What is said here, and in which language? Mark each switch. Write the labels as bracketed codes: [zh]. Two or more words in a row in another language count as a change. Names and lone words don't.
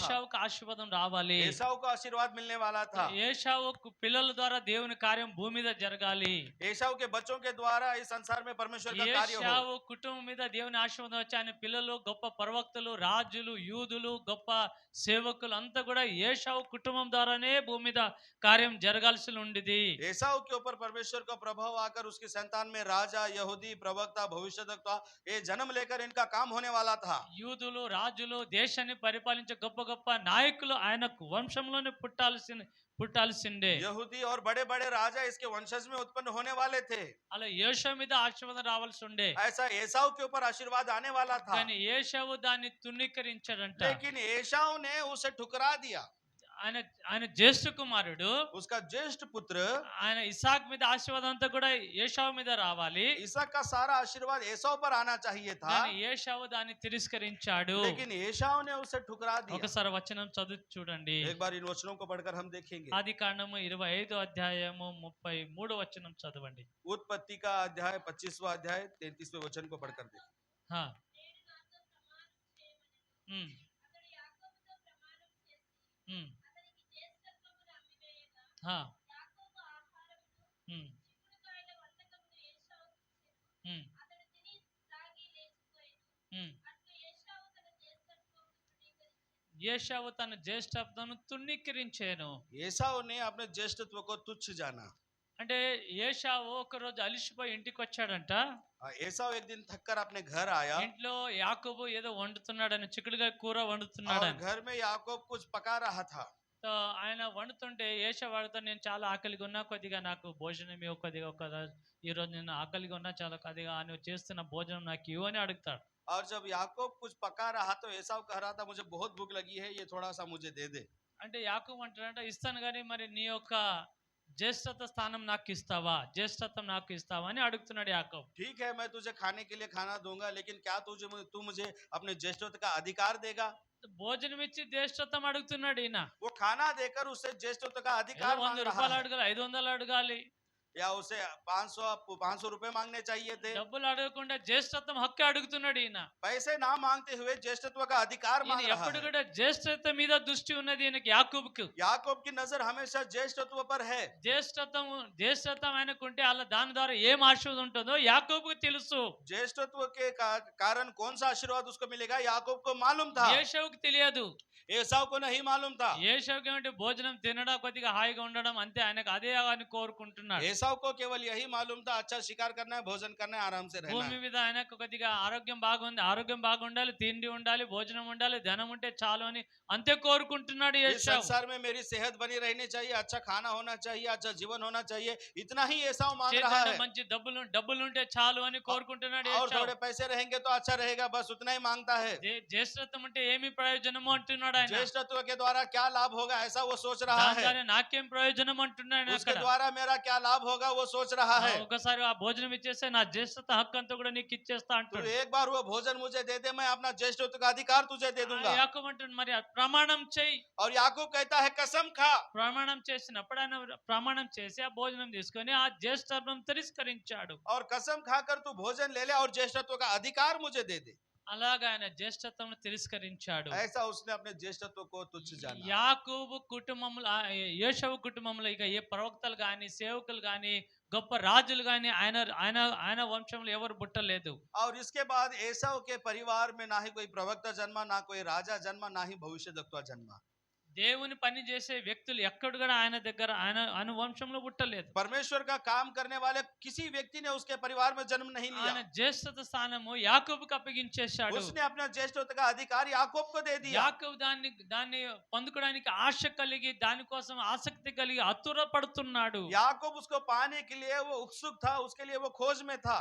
[te] ఏశావుకు ఆశీర్వాదం రావాలి. [hi] एसाव को आशीर्वाद मिलने वाला था। [te] ఏశావుకు పిల్లల ద్వారా దేవుని కార్యం భూమి మీద జరగాలి. [hi] एसाव के बच्चों के द्वारा इस संसार में परमेश्वर का कार्य हो। [te] ఏశావు కుటుంబం మీద దేవుని ఆశీర్వాదం వచ్చి ఆయన పిల్లలు గొప్ప ప్రవక్తలు, రాజులు, యూదులు, గొప్ప సేవకులు అంతా కూడా ఏశావు కుటుంబం ద్వారానే భూమి మీద కార్యం జరగాల్సి ఉండేది. [hi] एसाव के ऊपर परमेश्वर का प्रभाव आकर उसकी संतान में राजा, यहूदी, प्रवक्ता, भविष्यद्वक्ता ये जन्म लेकर इनका काम होने वाला था। [te] యూదులు, రాజులు, దేశాన్ని పరిపాలించే గొప్ప గొప్ప నాయకులు ఆయన వంశంలోనే పుట్టాల్సిందే. [hi] यहूदी और बड़े बड़े राजा इसके वंशज में उत्पन्न होने वाले थे। [te] అలా ఏశావు మీద ఆశీర్వాదం రావాల్సి ఉండే. [hi] ऐसा एसाव के ऊपर आशीर्वाद आने वाला था, [te] కానీ ఏశావు దాన్ని తుణీకరించాడంట. [hi] लेकिन एसाव ने उसे ठुकरा दिया। [te] ఆయన జ్యేష్ఠ కుమారుడు, [hi] उसका ज्येष्ठ पुत्र [te] ఆయన ఇసాక్ మీద ఆశీర్వాదం అంతా కూడా ఏశావు మీద రావాలి. [hi] इसहाक का सारा आशीर्वाद एसाव पर आना चाहिए था, [te] కానీ ఏశావు దాన్ని తిరస్కరించాడు. [hi] लेकिन एसाव ने उसे ठुकरा दिया। [te] ఒకసారి వచనం చదువు చూడండి. [hi] एक बार इन वचनों को पढ़कर हम देखेंगे। [te] ఆది కాండము 25వ అధ్యాయము 33వ వచనం చదవండి. [hi] उत्पत्ति का अध्याय 25वां अध्याय 33वें वचन को पढ़कर देखें। హా. ఉమ్. ఉమ్. హా. ఉమ్. ఉమ్. ఉమ్. [te] ఏశావు తన జ్యేష్ఠత్వను తుణీకరించాను. [hi] एसाव ने अपने ज्येष्ठत्व को तुच्छ जाना। [te] అంటే ఏశావు ఒక రోజు అలిసిపోయి ఇంటికి వచ్చాడంట. [hi] एसाव एक दिन थक कर अपने घर आया [te] ఇంట్లో యాకోబు ఏదో వండుతున్నాడని, చిక్కుడుగా కూర [hi] और [te] వండుతున్నాడని. [hi] घर में याकूब कुछ पका रहा था। [te] సో ఆయన వండుతుంటే ఏశావు వాడితో, నేను చాలా ఆకలిగా ఉన్నా, కొద్దిగా నాకు భోజనం ఇవ్వు, కొద్దిగా ఈ రోజు నేను ఆకలిగా ఉన్నా, చాలా కొద్దిగా నువ్వు చేస్తున్న భోజనం నాకు ఇవ్వు అని అడుగుతాడు. [hi] और जब याकूब कुछ पका रहा तो एसाव कह रहा था मुझे बहुत भूख लगी है, ये थोड़ा सा मुझे दे दे। [te] అంటే యాకోబు అంటాడంట, ఇస్తాను కానీ మరి నీ యొక్క జ్యేష్ఠత స్థానం నాకు ఇస్తావా, జ్యేష్ఠత్వం నాకు ఇస్తావా అని అడుగుతున్నాడు యాకోబు. [hi] ठीक है, मैं तुझे खाने के लिए खाना दूंगा, लेकिन क्या तू मुझे अपने ज्येष्ठत्व का अधिकार देगा? [te] భోజనం ఇచ్చి జ్యేష్ఠత్వం అడుగుతున్నాడు ఈయన. [hi] वो खाना देकर उससे ज्येष्ठत्व का [te] ఏదో [hi] अधिकार मांग [te] 100 [hi] रहा [te] రూపాయలు [hi] है, [te] అడగాలి, 500 అడగాలి. [hi] या उसे 500 रुपए मांगने चाहिए थे। [te] డబ్బులు అడగకుండా జ్యేష్ఠత్వం హక్కు అడుగుతున్నాడు ఈయన. [hi] पैसे ना मांगते हुए ज्येष्ठत्व का अधिकार [te] ఈయన [hi] मांग रहा [te] ఎప్పుడు [hi] है। [te] కూడా జ్యేష్ఠత్వం మీద దృష్టి ఉన్నది ఈయనకి, యాకోబుకు. [hi] याकूब की नजर हमेशा ज्येष्ठत्व पर है। [te] జ్యేష్ఠత్వం ఆయనకుంటే అలా దాని ద్వారా ఏం ఆశీర్వాదం ఉంటుందో యాకోబుకు తెలుసు. [hi] ज्येष्ठत्व के कारण कौन सा आशीर्वाद उसको मिलेगा याकूब को मालूम था, [te] ఏశావుకు తెలియదు. [hi] एसाव को नहीं मालूम था। [te] ఏశావుకి ఏమంటే భోజనం తినడం, కొద్దిగా హాయిగా ఉండడం అంతే, ఆయనకు అదే అని కోరుకుంటున్నాడు. [hi] एसाव को केवल यही मालूम था, अच्छा शिकार करना है, भोजन करना है, आराम से रहना [te] భూమి [hi] है। [te] మీద ఆయనకు కొద్దిగా ఆరోగ్యం బాగుండాలి, తిండి ఉండాలి, భోజనం ఉండాలి, ధనం ఉంటే చాలు అని అంతే కోరుకుంటున్నాడు [hi] इस [te] ఏశావు. [hi] संसार में मेरी सेहत बनी रहनी चाहिए, अच्छा खाना होना चाहिए, अच्छा जीवन होना चाहिए, इतना ही एसाव मांग रहा [te] చేతిలో [hi] है। [te] మంచి డబ్బులు ఉంటే చాలు అని కోరుకుంటున్నాడు [hi] और [te] ఏశావు. [hi] थोड़े पैसे रहेंगे तो अच्छा रहेगा, बस उतना ही मांगता है। [te] జ్యేష్ఠత్వం అంటే ఏమి ప్రయోజనము అంటున్నాడు ఆయన. [hi] ज्येष्ठत्व के द्वारा क्या लाभ होगा ऐसा वो सोच रहा [te] దాని [hi] है, [te] ద్వారా నాకేం ప్రయోజనం అంటున్నాడు [hi] उसके [te] అక్కడ. [hi] द्वारा मेरा क्या लाभ होगा वो सोच रहा है। [te] ఒకసారి ఆ భోజనం ఇచ్చేస్తే నా జ్యేష్ఠత హక్కు అంతా కూడా నీకు ఇచ్చేస్తా [hi] तू [te] అంటాడు. [hi] एक बार वो भोजन मुझे दे दे, मैं अपना ज्येष्ठत्व का अधिकार तुझे दे दूंगा। [te] యాకోబు అంటాడు, మరి ఆ ప్రమాణం చెయ్యి. [hi] और याकूब कहता है कसम खा। [te] ప్రమాణం చేసినప్పుడు ఆయన ప్రమాణం చేసి ఆ భోజనం తీసుకొని ఆ జ్యేష్ఠత్వం తిరస్కరించాడు. [hi] और कसम खाकर तू भोजन ले ले और ज्येष्ठत्व का अधिकार मुझे दे दे। [te] అలాగా ఆయన జ్యేష్ఠత్వం తిరస్కరించాడు. [hi] ऐसा उसने अपने ज्येष्ठत्व को तुच्छ जाना। [te] యాకోబు కుటుంబంలో, యేషవు కుటుంబంలో ఇక ఏ ప్రవక్తలు గాని, సేవకులు గాని, గొప్ప రాజులు గాని ఆయన ఆయన ఆయన వంశంలో ఎవరు పుట్టలేదు. [hi] और इसके बाद एसाव के परिवार में ना ही कोई प्रवक्ता जन्मा, ना कोई राजा जन्मा, ना ही भविष्यद्वक्ता जन्मा। [te] దేవుని పని చేసే వ్యక్తులు ఎక్కడ కూడా ఆయన దగ్గర ఆయన వంశంలో పుట్టలేదు. [hi] परमेश्वर का काम करने वाले किसी व्यक्ति ने उसके परिवार में जन्म नहीं लिया। [te] ఆయన జ్యేష్ఠత స్థానము యాకోబుకు అప్పగించేశాడు. [hi] उसने अपना ज्येष्ठत्व का अधिकार याकूब को दे दिया। [te] యాకోబు దాన్ని పొందుకోవడానికి ఆశ కలిగి, దానికోసం ఆసక్తి కలిగి అతుర పడుతున్నాడు. [hi] याकूब उसको पाने के लिए वो उत्सुक था, उसके लिए वो खोज में था।